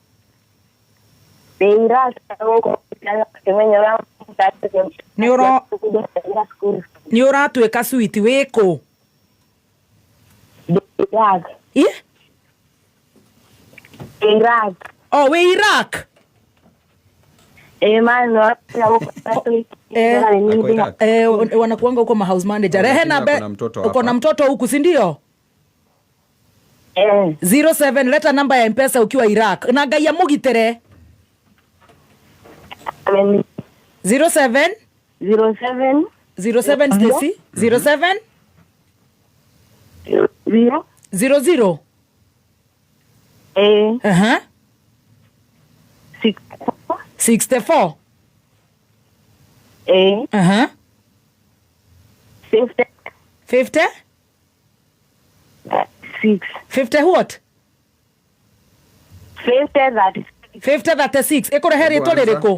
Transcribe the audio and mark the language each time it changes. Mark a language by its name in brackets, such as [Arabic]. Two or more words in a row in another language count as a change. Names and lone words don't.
[Kikuyu] nĩ ũratuĩka switi wĩkũ oh wĩ Iraq [Swahili] wanakuanga huko ma [English] house manager. [Swahili] Rehe na uko na mtoto huku si ndio? 07 leta namba ya M-Pesa ukiwa Iraq. [Kikuyu] Na Ngai amũgitĩre. 07 Stacy 07 00 64 50 50 what 5036 ikurehe rĩtwa rĩrĩkũ?